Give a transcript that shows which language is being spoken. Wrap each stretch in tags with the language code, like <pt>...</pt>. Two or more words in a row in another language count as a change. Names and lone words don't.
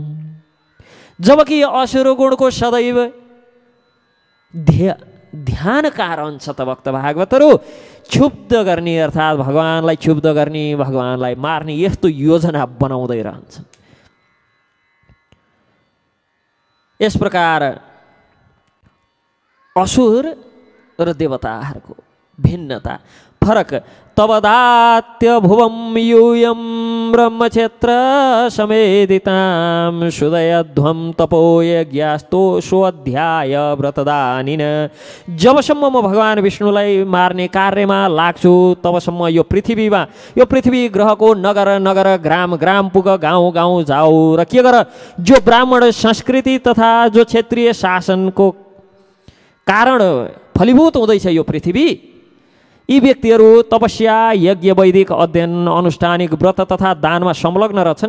<ne>जबकि असुर गुणको सदैव ध्यानका रहन्छ त भक्त भागवतहरू, क्षुब्ध गर्ने अर्थात् भगवानलाई क्षुब्ध गर्ने, भगवानलाई मार्ने यस्तो योजना बनाउँदै रहन्छन्। यस प्रकार असुर र देवताहरूको भिन्नता फरक।</ne> <sa>तवदात्य भुवं यूयं ब्रह्मक्षेत्र समेदितां सुदयध्वं तपोयज्ञास्तो स्वाध्याय व्रतदानिन।</sa> <ne>जबसम्म म भगवान् विष्णुलाई मार्ने कार्यमा लाग्छु तबसम्म यो पृथ्वी ग्रहको नगर नगर ग्राम ग्राम पुग गाउँ गाउँ जाऊ र के गर जो ब्राह्मण संस्कृति तथा जो क्षेत्रीय शासनको कारण फलीभूत हुँदैछ यो पृथ्वी, यी व्यक्तिहरू तपस्या यज्ञ वैदिक अध्ययन अनुष्ठानिक व्रत तथा दानमा संलग्न रहेछन्।</ne>